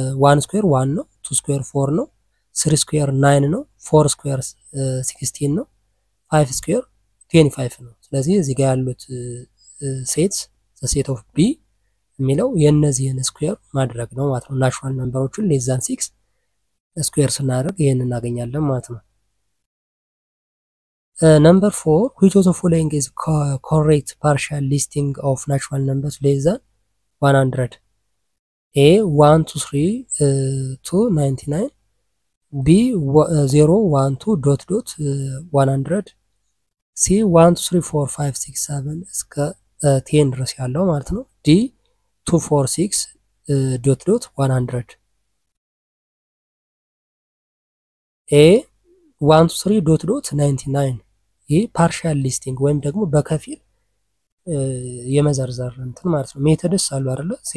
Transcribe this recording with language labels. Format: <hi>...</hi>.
<am>1 ስኩዌር 1 ነው፣ 2 ስኩዌር 4 ነው፣ 3 ስኩዌር 9 ነው፣ 4 ስኩዌር 16 ነው፣ 5 ስኩዌር 25 ነው። ስለዚህ እዚህ ጋር ያሉት ሴትስ</am> <en>the set of B</en> <am>የሚለው የነዚህን ስኩዌር ማድረግ ነው ማለት ነው። ናቹራል ነምበሮችን less than 6 ስኩዌር ስናደርግ ይሄን እናገኛለን ማለት ነው።</am> <en>Number 4, which of the following is correct partial listing of natural numbers less than 100? A 1 to 3 to 99, B 0 1 2 dot dot 100, C 1 2 3 4 5 6 7</en> <am>እስከ 10 ድረስ ያለው ማለት ነው።</am> <en>D 2 4 6 dot dot 100.</en> <am>A 1 2 3 dot dot 99 ይህ ፓርሻል ሊስቲንግ ወይም ደግሞ በከፊል የመዘርዘር እንትን ማለት ነው። ሜተድስ አሉ አይደለ?</am>